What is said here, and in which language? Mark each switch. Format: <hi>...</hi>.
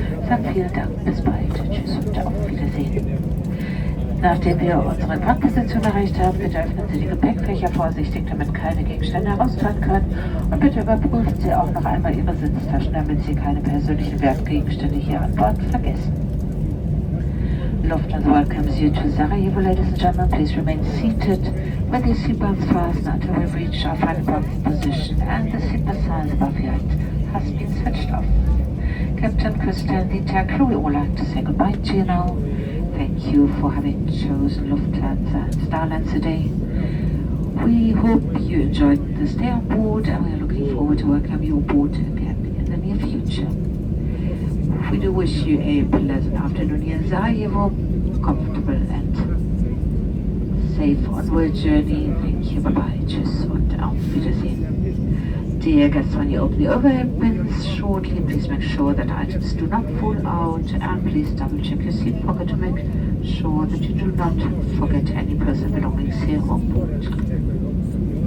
<de>Sagen vielen Dank, bis bald, tschüss und auf Wiedersehen. Nachdem wir unsere Parkposition erreicht haben, bitte öffnen Sie die Gepäckfächer vorsichtig, damit keine Gegenstände herausfallen können. Und bitte überprüfen Sie auch noch einmal Ihre Sitztaschen, damit Sie keine persönlichen Wertgegenstände hier an Bord vergessen.</de> <en>Lufthansa welcomes you to Sarajevo, ladies and gentlemen. Please remain seated with your seatbelts fastened until we reach our final parking position and the seatbelt signs above your head has been switched off. Captain Küster and the entire crew, we would like to say goodbye to you now. Thank you for having chosen Lufthansa and Starlines today. We hope you enjoyed the stay on board and we are looking forward to welcome you aboard again in the near future. We do wish you a pleasant afternoon here in Sarajevo, comfortable and safe onward journey. Thank you, bye-bye,</en> <de>tschüss und auf Wiedersehen.</de> <en>Dear guests, when you open the overhead bins shortly, please make sure that items do not fall out and please double check your seat pocket to make sure that you do not forget any personal belongings here on board.</en>